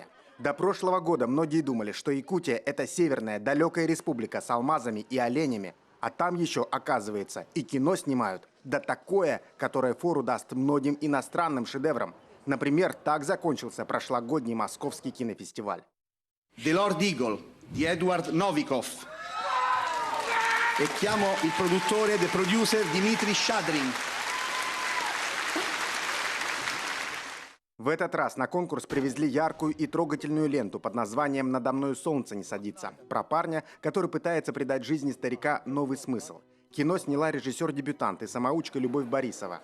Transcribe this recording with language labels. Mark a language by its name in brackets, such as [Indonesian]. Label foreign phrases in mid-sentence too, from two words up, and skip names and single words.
[Russian] До прошлого года многие думали, что Якутия – это северная, далекая республика с алмазами и оленями. А там еще, оказывается, и кино снимают. Да такое, которое фору даст многим иностранным шедеврам. Например, так закончился прошлогодний московский кинофестиваль. [Italian] The Lord Eagle di Edward Novikov. E chiamo il produttore, [English] the producer Dmitry Shadrin. [Russian] В этот раз на конкурс привезли яркую и трогательную ленту под названием «Надо мною солнце не садится». Про парня, который пытается придать жизни старика новый смысл. Кино сняла режиссер-дебютант и самоучка Любовь Борисова.